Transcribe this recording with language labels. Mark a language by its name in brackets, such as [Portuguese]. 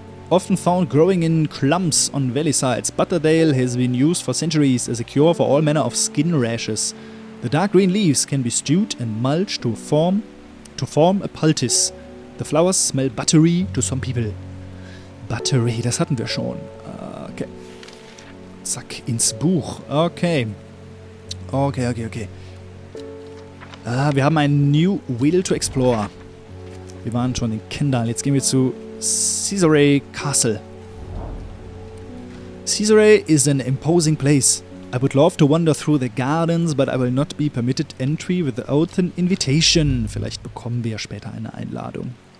[English] Often found growing in clumps on valley sides, Butterdale has been used for centuries as a cure for all manner of skin rashes. The dark green leaves can be stewed and mulched to form a poultice. The flowers smell buttery to some people. [German] Buttery, das hatten wir schon. Okay. Zack, ins Buch. Okay. Okay. Wir haben ein [English] New Wheel to Explore. [German] Wir waren schon in Kendall. Jetzt gehen wir zu Caesarea Castle. [English] Caesarea is an imposing place. I would love to wander through the gardens, but I will not be permitted entry without an invitation. [German] Vielleicht bekommen wir später eine Einladung.